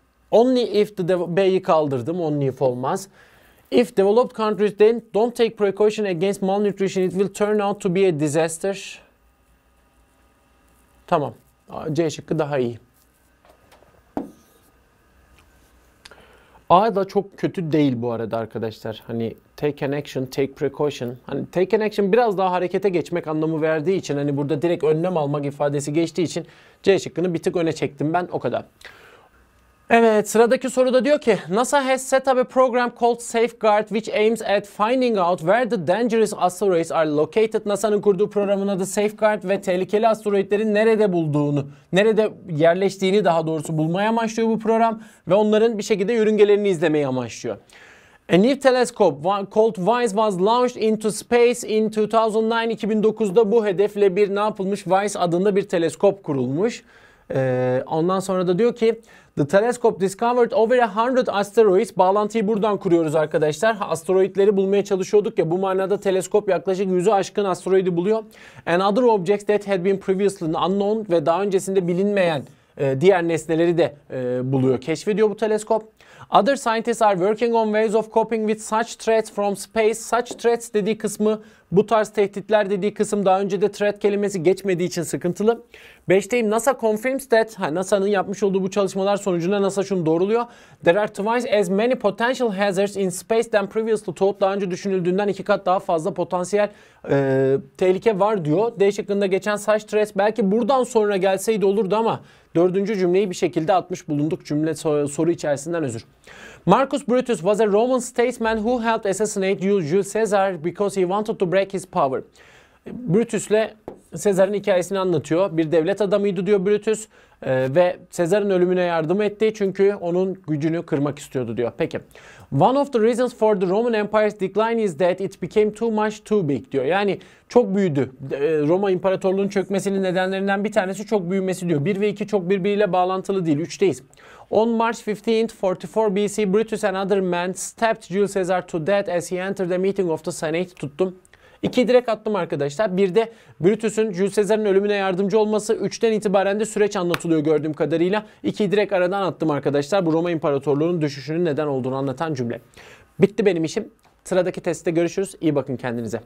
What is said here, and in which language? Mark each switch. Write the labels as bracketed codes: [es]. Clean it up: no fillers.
[en] Only if the [tr] B'yi kaldırdım. [en] Only if [tr] olmaz. [en] If developed countries then don't take precaution against malnutrition, it will turn out to be a disaster. [tr] Tamam. C şıkkı daha iyi. A da çok kötü değil bu arada arkadaşlar. Hani [en] take an action, take precaution. [tr] Hani [en] take an action [tr] biraz daha harekete geçmek anlamı verdiği için, hani burada direkt önlem almak ifadesi geçtiği için C şıkkını bir tık öne çektim ben, o kadar. Evet, sıradaki soruda diyor ki [en] NASA has set up a program called Safeguard which aims at finding out where the dangerous asteroids are located. [tr] NASA'nın kurduğu programın adı Safeguard ve tehlikeli asteroidlerin nerede bulduğunu, nerede yerleştiğini daha doğrusu bulmaya amaçlıyor bu program ve onların bir şekilde yörüngelerini izlemeyi amaçlıyor. [en] A new telescope called WISE was launched into space in 2009. [tr] 2009'da bu hedefle bir ne yapılmış? WISE adında bir teleskop kurulmuş. Ondan sonra da diyor ki [en] the telescope discovered over 100 asteroids. [tr] Bağlantıyı buradan kuruyoruz arkadaşlar. Asteroidleri bulmaya çalışıyorduk ya, bu manada teleskop yaklaşık 100'ü aşkın asteroidi buluyor. [en] And other objects that had been previously unknown [tr] ve daha öncesinde bilinmeyen diğer nesneleri de buluyor, keşfediyor bu teleskop. [en] Other scientists are working on ways of coping with such threats from space. [tr] Such threats dediği kısmı, bu tarz tehditler dediği kısım, daha önce de threat kelimesi geçmediği için sıkıntılı. 5'teyim. [en] NASA confirms that, [tr] NASA'nın yapmış olduğu bu çalışmalar sonucunda NASA şunu doğruluyor. [en] There are twice as many potential hazards in space than previously thought. [tr] Daha önce düşünüldüğünden 2 kat daha fazla potansiyel tehlike var diyor. D şıkkında geçen such threats belki buradan sonra gelseydi olurdu ama 4. cümleyi bir şekilde atmış bulunduk cümle soru içerisinden, özür. [en] Marcus Brutus was a Roman statesman who helped assassinate Julius Caesar because he wanted to break his power. [tr] Brutus'le Sezar'ın hikayesini anlatıyor. Bir devlet adamıydı diyor Brutus ve Sezar'ın ölümüne yardım etti çünkü onun gücünü kırmak istiyordu diyor. Peki. [en] One of the reasons for the Roman Empire's decline is that it became too much too big [tr] diyor. Yani çok büyüdü. Roma İmparatorluğu'nun çökmesinin nedenlerinden bir tanesi çok büyümesi diyor. 1 ve 2 çok birbiriyle bağlantılı değil. 3'teyiz. [en] On March 15th, 44 BC, Brutus and other men stabbed Julius Caesar to death as he entered the meeting of the Senate. [tr] Tuttum. 2'yi direkt attım arkadaşlar. Bir de Brutus'un Julius Caesar'ın ölümüne yardımcı olması. 3'ten itibaren de süreç anlatılıyor gördüğüm kadarıyla. 2'yi direkt aradan attım arkadaşlar. Bu Roma İmparatorluğu'nun düşüşünün neden olduğunu anlatan cümle. Bitti benim işim. Sıradaki testte görüşürüz. İyi bakın kendinize.